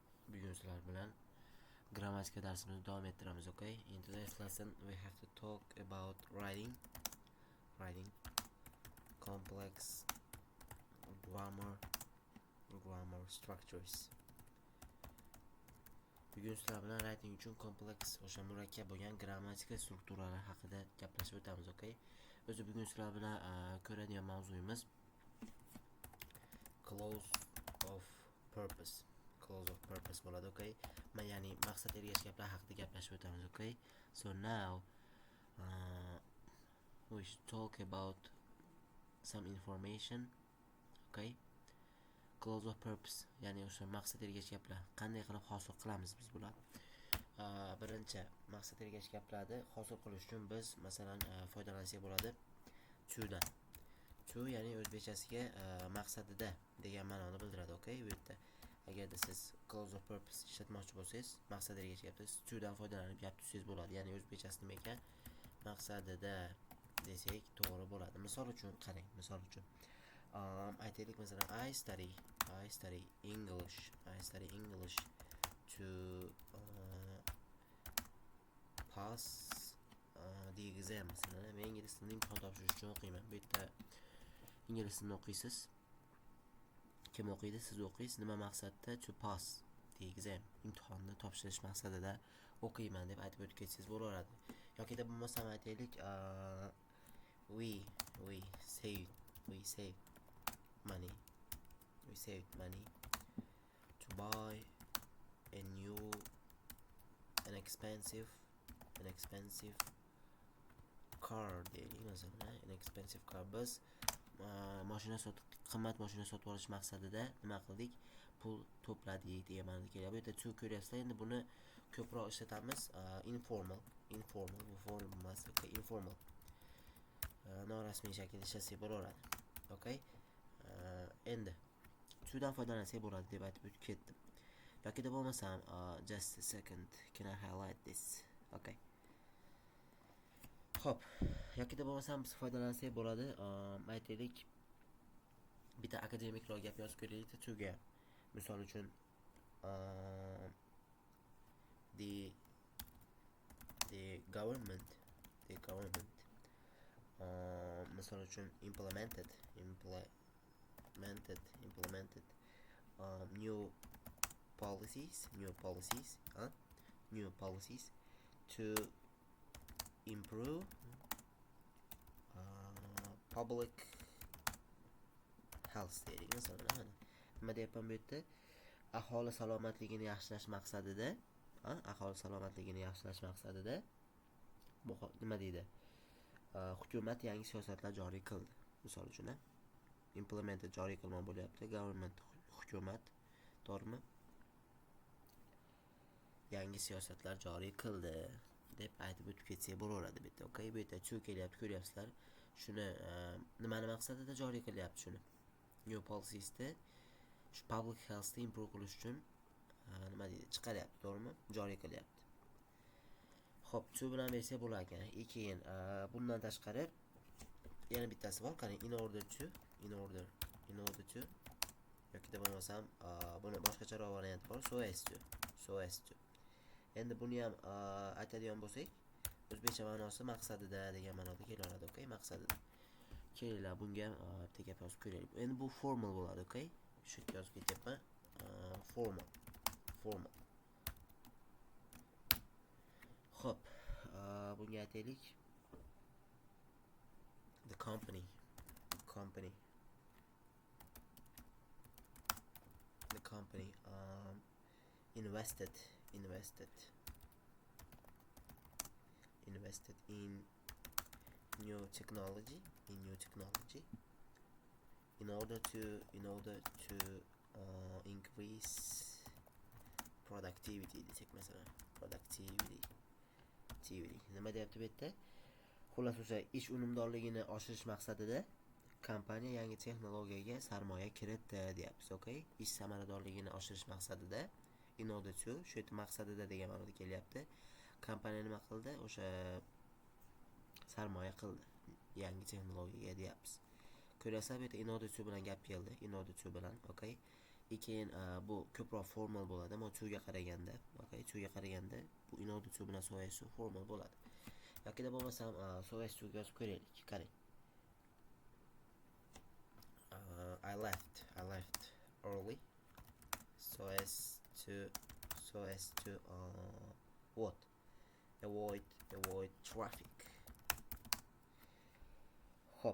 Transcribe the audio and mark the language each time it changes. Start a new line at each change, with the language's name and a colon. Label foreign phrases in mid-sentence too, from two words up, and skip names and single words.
Uzbek: Bugun sizlar bilan grammatika darsimizni davom ettiramiz, okay?
English: In today's lesson we have to talk about writing complex grammar structures.
Uzbek: Bugun sizlar bilan writing uchun kompleks o'sha murakkab bo'lgan grammatika strukturalar haqida gaplashib o'tamiz, okay? O'zi bugun sizlar bilan ko'radigan mavzuyimiz
English: clause of purpose
Uzbek: bo'ladi, okay? Ya'ni maqsad ergash gaplar haqida gaplashib o'tamiz, okay?
English: So now we should talk about some information, okay? Clause of purpose,
Uzbek: ya'ni o'sha maqsad ergash gaplar qanday qilib hosil qilamiz biz bular. Birinchi maqsad ergash gaplarni hosil qilish uchun biz masalan foydalansak bo'ladi to'dan. To ya'ni o'zbekchasiga maqsadida degan ma'noni bildiradi, okay? Bu yerda agarda siz
English: clause of purpose
Uzbek: ishlatmoqchi bo'lsangiz, maqsad ergash gapda to'dan foydalanib gap tuzsangiz bo'ladi. Ya'ni o'zbekchasi nima ekan? Maqsadida desak to'g'ri bo'ladi. Misol uchun qarang, misol uchun aytaylik masalan
English: I study English to pass the exam.
Uzbek: Masalan, men ingliz tilini imtihon topshirish uchun o'qiyman. Bu yerda ingliz tilini o'qiysiz. Kim o'qiydi? Siz o'qiysiz. Nima maqsadda?
English: To pass the exam.
Uzbek: Imtihonni topshirish maqsadida o'qiyman deb aytib o'tib ketsangiz bo'laveradi. Yoki da bo'lmasam aytaylik
English: we saved money to buy an expensive car
Uzbek: deylik masalan,
English: an expensive car.
Uzbek: Biz qimmat mashina sotib olish maqsadida nima qildik? Pul to'pladik degan ma'noda keladi. Bu yerda to ko'ryapsizlar. Endi buni ko'proq ishlatamiz informal bu form emas, okay? Informal norasmiy shaklda ishlatsak bo'laveradi, okay? Endi to'dan foydalansak bo'ladi deb aytib o'tib ketdim. Yoki da bo'lmasam
English: just a second, can I highlight this? Okay.
Uzbek: Xo'p, yoki da bo'lmasam biz foydalansak bo'ladi. Aytaylik bitta akademikroq gap yozib ko'raylik to'ga. Misol uchun
English: the government
Uzbek: misol uchun
English: implemented new policies to improve public health
Uzbek: deylik masalan. Nima deyapman bu yerda? Aholi salomatligini yaxshilash maqsadida nima deydi? Hukumat yangi siyosatlar joriy qildi. Misol uchun implemented joriy qilmoq bo'lyapti. Government hukumat to'g'rimi? Yangi siyosatlar joriy qildi deb aytib o'tib ketsak bo'laveradi bu yerda, okay? Bu yerda to kelyapti, ko'ryapsizlar. Shuni nimani maqsadida joriy qilyapti shuni?
English: New policies-
Uzbek: da shu
English: public health-
Uzbek: ni improve qilish uchun nima deydi? Chiqaryapti, to'g'rimi? Joriy qilyapti. Xo'p, to bilan bersak bo'lar ekan. Keyin bundan tashqari yana bittasi bor, qarang,
English: in order to
Uzbek: yoki da bo'lmasam buni boshqacharoq variant bor,
English: so as to.
Uzbek: Endi buni ham aytadigan bo'lsak, o'zbekcha ma'nosi maqsadida degan ma'noda keladi, okay? Maqsadida. Kelinglar, bunga ham bitta gap yozib ko'raylik. Endi bu formal bo'ladi, okay? Shu yerga yozib ketyapman. Formal. Xo'p, bunga aytaylik
English: the company invested in new technology in order to increase productivity
Uzbek: desak masalan,
English: productivity
Uzbek: nima deyapti bu yerda? Xullas o'sha ish unumdorligini oshirish maqsadida kompaniya yangi texnologiyaga sarmoya kiritdi deyapmiz, okay? Ish samaradorligini oshirish maqsadida
English: in order to,
Uzbek: shu yerda maqsadida degan ma'noda kelyapti. Kompaniya nima qildi? O'sha sarmoya qildi yangi texnologiyaga deyapmiz. Ko'rasizlar, bu yerda
English: in order to
Uzbek: bilan gap keldi.
English: In order to
Uzbek: bilan, okay? keyin bu ko'proq formal bo'ladi, ammo to'ga qaraganda, okay, to'ga qaraganda bu
English: in order to
Uzbek: bilan
English: so as to
Uzbek: formal bo'ladi. Yokida bo'lmasam
English: so as to
Uzbek: yozib ko'raylik. Qarang.
English: I left early so as to what? Avoid traffic.
Uzbek: Hop.